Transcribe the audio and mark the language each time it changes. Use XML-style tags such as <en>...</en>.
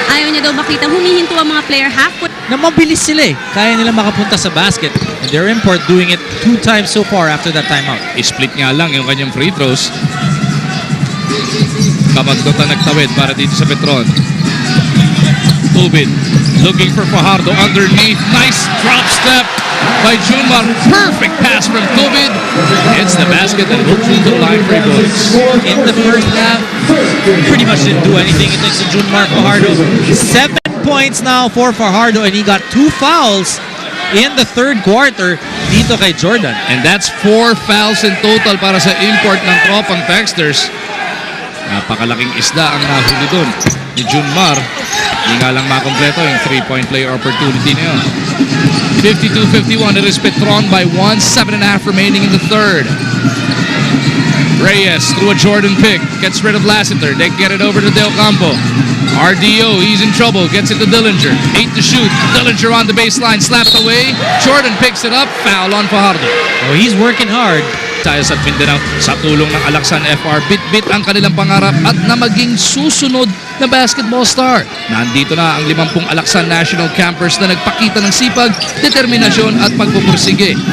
<tl>Ayaw niya daw makita humihinto ang mga player halfway. Na mabilis sila eh. Kaya nila makapunta sa basket.</tl> <en>And their import doing it 2 times so far after that timeout.</en> <tl>I-split nga lang yung kanyang free throws. Kabagdot na nagtawid para dito sa Petron. Tubid</tl> <en>looking for Fajardo underneath. Nice drop step by Junmar. Perfect pass from Tubid. Hits the basket and goes to the line for goals. In the first half, pretty much didn't do anything against Junmar Fajardo. 7 points now for Fajardo and he got 2 fouls in the third quarter</en> <tl>dito kay Jordan.</tl> <en>And that's 4 fouls in total</en> <tl>para sa import ng tropang Texters. Napakalaking isda ang nahuli doon ni Junmar. Hindi nga lang makompleto yung</tl> <en>3-point play opportunity</en> <tl>na yun.</tl> <en>52-51, it is Petron by 1, 7.5 remaining in the third. Reyes through a Jordan pick, gets rid of Lassiter, they get it over to Del Campo. RDO, he's in trouble, gets it to Dillinger, 8 to shoot, Dillinger on the baseline, slapped away, Jordan picks it up, foul on Fajardo. Oh, he's working hard.</en> <tl>Tayo sa Mindanao sa tulong ng Alaksan FR, bit-bit ang kanilang pangarap at na maging susunod na basketball star. Nandito na ang 50 Alaksan National Campers na nagpakita ng sipag, determinasyon at pagpupursige.</tl>